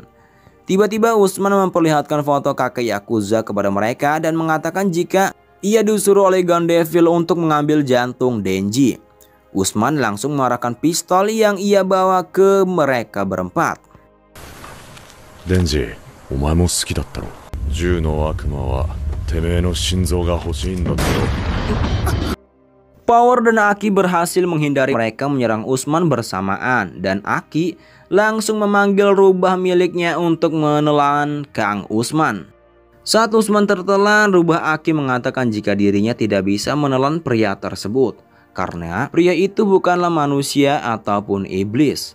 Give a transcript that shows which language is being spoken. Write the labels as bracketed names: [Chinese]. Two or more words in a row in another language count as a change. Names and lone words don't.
[Indonesian] Tiba-tiba Usman memperlihatkan foto kakek Yakuza kepada mereka dan mengatakan jika ia disuruh oleh Gun Devil untuk mengambil jantung Denji. Usman langsung mengarahkan pistol yang ia bawa ke mereka berempat. Denji, [Japanese] お前も好きだったろ. 銃の悪魔はてめぇの心臓が欲しいんだろ. [Indonesian] Power dan Aki berhasil menghindari mereka menyerang Usman bersamaan dan Aki langsung memanggil rubah miliknya untuk menelan Kang Usman. Saat Usman tertelan, rubah Aki mengatakan jika dirinya tidak bisa menelan pria tersebut karena pria itu bukanlah manusia ataupun iblis.